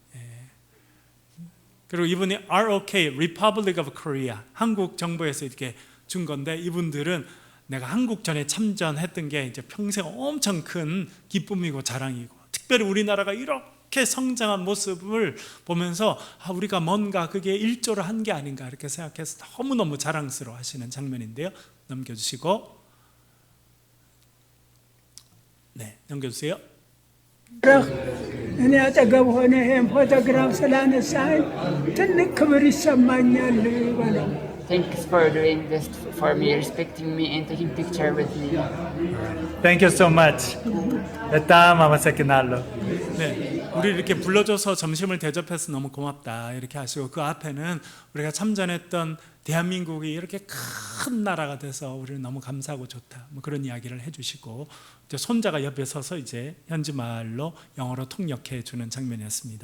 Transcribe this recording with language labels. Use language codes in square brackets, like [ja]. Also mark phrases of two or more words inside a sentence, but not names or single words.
[ko] 그리고 이분이 ROK, [en] Republic of Korea, [ko] 한국 정부에서 이렇게 준 건데 이분들은 내가 한국전에 참전했던 게 이제 평생 엄청 큰 기쁨이고 자랑이고, 특별히 우리나라가 이렇게 성장한 모습을 보면서 우리가 뭔가 그게 일조를 한 게 아닌가 이렇게 생각해서 너무너무 자랑스러워 하시는 장면인데요. 넘겨주시고, 넘겨주세요. [am] እኔ አጠገብ ሆነ ይሄን ፎቶግራፍ ስላነሳኝ ትልቅ ክብር ይሰማኛል በለው። [en] Thanks for doing this for me, respecting me and taking picture with me. Thank you so much. [es] Estamos aquí nallo. [ko] 우리 이렇게 불러줘서 점심을 대접해서 너무 고맙다 이렇게 하시고, 그 앞에는 우리가 참전했던 대한민국이 이렇게 큰 나라가 돼서 우리는 너무 감사하고 좋다, 뭐 그런 이야기를 해주시고, 이제 손자가 옆에 서서 이제 현지말로 영어로 통역해 주는 장면이었습니다.